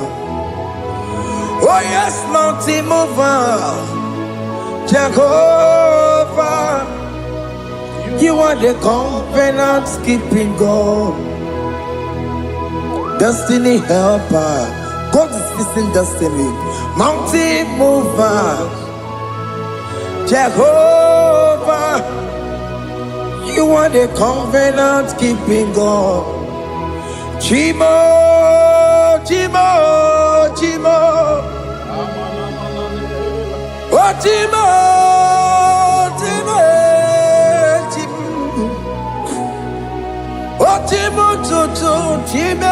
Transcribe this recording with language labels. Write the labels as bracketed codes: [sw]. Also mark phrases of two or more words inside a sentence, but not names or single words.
[en] Oh yes, mountain mover, Jehovah, you are the covenant keeping God. Destiny helper, God is fixing destiny. Mountain mover, Jehovah, you are the covenant keeping God. [ig] Chimo, Chimo, Chimo, oh Chimo, Chimo, Chimo, oh Chimo, Chimo.